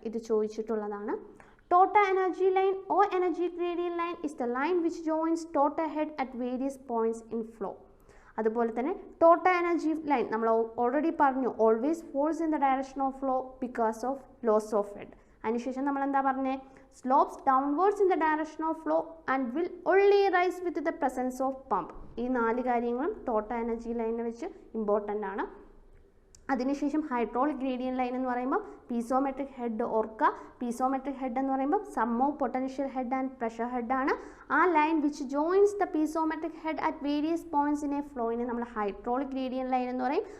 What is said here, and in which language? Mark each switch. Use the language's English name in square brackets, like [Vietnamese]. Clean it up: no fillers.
[Malayalam] ഇത് ചോദിച്ചിട്ടുള്ളതാണ്. [English] Total energy line or energy gradient line is the line which joins total head at various points in flow. [Malayalam] അതുപോലെ തന്നെ [English] Total energy line നമ്മൾ already പറഞ്ഞു, always falls in the direction of flow because of loss of head. [Malayalam] അതിനുശേഷം നമ്മൾ എന്താ പറഞ്ഞത്, [English] slopes downwards in the direction of flow and will only rise with the presence of pump. [Malayalam] ഈ 4 കാര്യങ്ങളും total energy ലൈനിനെ വെച്ച് important ആണ്. അതിനുശേഷം ഹൈഡ്രോളിക് ഗ്രേഡിയൻറ്റ് ലൈൻ എന്ന് പറയുമ്പോൾ പീസോമെട്രിക് ഹെഡ് ഓർക്കുക. [English] Piezometric head എന്ന് പറയുമ്പോൾ sum of potential head and pressure head ആണ്. ആ line which joins the piezometric head at various points in a ഫ്ലോയിനെ [Malayalam] നമ്മൾ ഹൈഡ്രോളിക് ഗ്രേഡിയൻറ്റ് ലൈൻ എന്ന് പറയും.